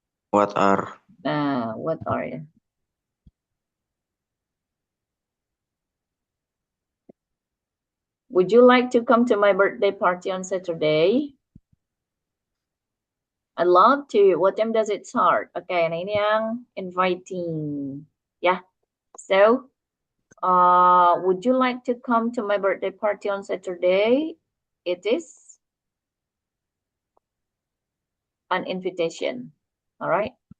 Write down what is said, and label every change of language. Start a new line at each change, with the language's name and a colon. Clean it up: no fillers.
English: What are? What are you? Would you like to come to my birthday party on Saturday? I'd love to. What time does it start?
Indonesian: Okay, nah ini yang inviting.
English: Yeah. So, would you like to come to my birthday party on Saturday? It is an invitation. All right.